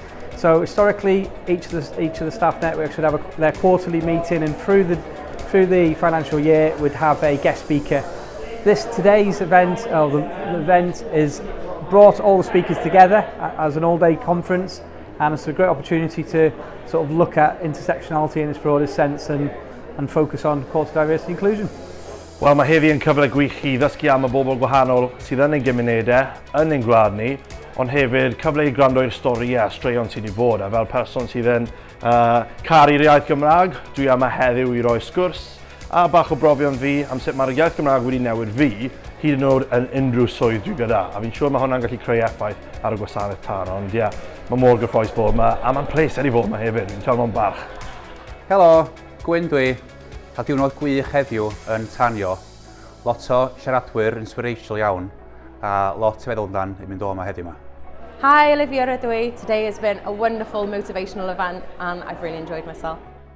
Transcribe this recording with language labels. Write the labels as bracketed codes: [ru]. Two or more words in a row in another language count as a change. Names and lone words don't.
[en] So historically, each of the staff networks would have their quarterly meeting, and through the financial year would have a guest speaker. Today's event, the event is brought all the speakers together as an all-day conference, and it's a great opportunity to sort of look at intersectionality in its broadest sense and focus on call to diversity inclusion. [cy] Wel, mae heddi yn cyfle gwych i ddysgu am y bobl gwahanol sydd yn ein gymunedau, yn ein gwlad ni, ond hefyd cyfle i gwrando i'r storïau a straeon sydd wedi bod. A fel person sydd yn caru'r iaith Gymraeg, dwi yma heddiw i roi sgwrs a bach o brofion fi am sut mae'r iaith Gymraeg wedi newid fi, hyd yn oed yn unrhyw swydd dwi gyda. A fi'n siŵr mae hwnna'n gallu creu effaith ar y gwasanaeth tan, ond ie, mae mor gyffroes bod yma, a mae'n pleser i fod yma hefyd, fi'n teimlo'n barch. Helo, Gwyn dwi. Cael diwrnod gwych heddiw yn Tanio. Lot o siaradwyr inspirational iawn, a lot i feddwl amdan i mynd o yma heddiw yma. [en] Hi, Olivia Rydwy. Today has been a wonderful motivational event and I've really enjoyed myself.